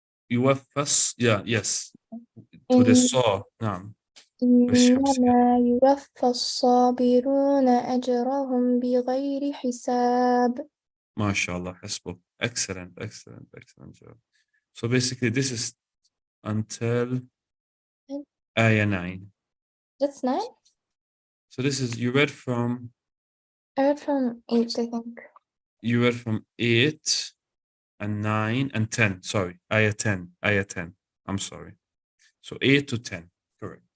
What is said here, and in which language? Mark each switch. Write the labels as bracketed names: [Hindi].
[Arabic] يوفى yes to the saw نعم بالشمس إنما يوفى الصابرون أجرهم بغير حساب. ما شاء الله حسبك [English] excellent job. So basically this is until ayah 9. That's 9? So this is you read from 8, I think. You read from 8 and 9 and 10. Sorry, ayah 10. I'm sorry. So 8 to 10. Correct.